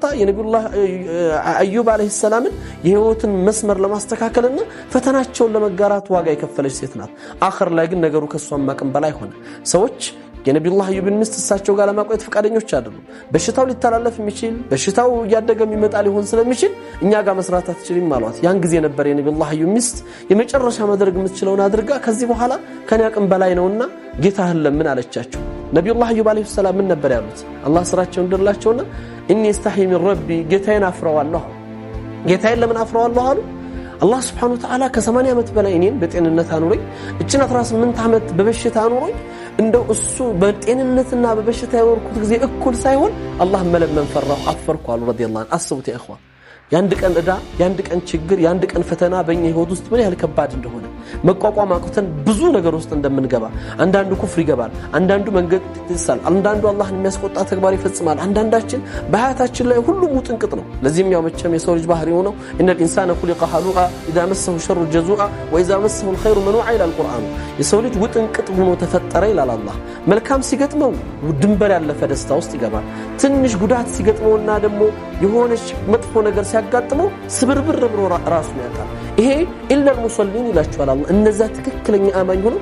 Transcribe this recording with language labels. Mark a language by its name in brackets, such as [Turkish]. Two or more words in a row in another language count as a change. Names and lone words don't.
[Amharic] የነብዩላህ አዩብ [Arabic] عليه السلام [Amharic] የህይወትን መስመር ለማስተካከልና ፈተናቸውን ለመጋራት ዋጋ የከፈለች ሴት ናት አኺር ላይ ግን ነገሩ ከሷም ማቀም በላይ ሆነ ሰዎች የነብዩላህ አዩብን ሚስት እሳቸው ጋር ለማቆየት ፈቃደኞች አይደሉም በሽታው ሊተላለፍ የሚችል በሽታው ያደገ የሚመጣ ሊሆን ስለሚችል እኛ ጋር መስራት አትችልም ማለት ያን ጊዜ ነበር የነብዩላህ አዩብ ሚስት የመጨረሻ ማድረግ የምትችለውን አድርጋ ከዚህ በኋላ ከኔ አቅም በላይ ነውና ጌታህን ለምን አለቻቸው ነብዩላህ አዩብ [Arabic] عليه السلام [Amharic] ምን ነበር ያሉት አላህ ስራቸውን እንደላቸውና [Arabic] إني استحي من ربي [Amharic] ጌታዬን አፍረዋለሁ ጌታዬን ለምን አፍረዋለሁ አሉ አላህ [Arabic] سبحانه وتعالى [Amharic] ከ80 ዓመት በላይ እኔን በጤንነት አኑሮኝ እችን 18 ዓመት በበሽታ አኑሮኝ እንደው እሱ በጤንነትና በበሽታ ያወርኩት ጊዜ እኩል ሳይሆን አላህ መለመን ፈራሁ አፈርኩ አሉ [Arabic] رضي الله عنه [Amharic] አስቡት [Arabic] يا إخوان [Amharic] ያንድ ቀን እዳ ያንድ ቀን ችግር ያንድ ቀን ፈተና በእኛ ህይወት ውስጥ ምን ያህል ከባድ እንደሆነ መቋቋም አቅተን ብዙ ነገር ውስጥ እንደምንገባ አንዳንዱ ኩፍር ይገባል አንዳንዱ መንገድ ይሳል አንዳንዱ አላህን የሚያስቆጣ ተግባር ይፈጽማል አንዳንዳችን በሐያታችን ላይ ሁሉም ውጥንቅጥ ነው ለዚህም ያው መቼም የሰው ልጅ ባህሪ ሆነው [Arabic] ان الانسان خلق هلوعا اذا مسه الشر جزوعا واذا مسه الخير منوعا الى القران [Amharic] የሰው ልጅ ውጥንቅጥ ሆኖ ተፈጠረ ይላል አላህ መልካም ሲገጥመው ድንበር ያለፈ ደስታ ውስጥ ይገባል ትንሽ ጉዳት ሲገጥመውና ደግሞ የሆነች መጥፎ ነገር ሲያጋጥመው ስብርብር ብሎ ራሱን ያጣል ይሄ [Arabic] إلا المصلين [Amharic] ይላችኋል አላህ እነዛ ትክክለኛ አማኝ ሆነው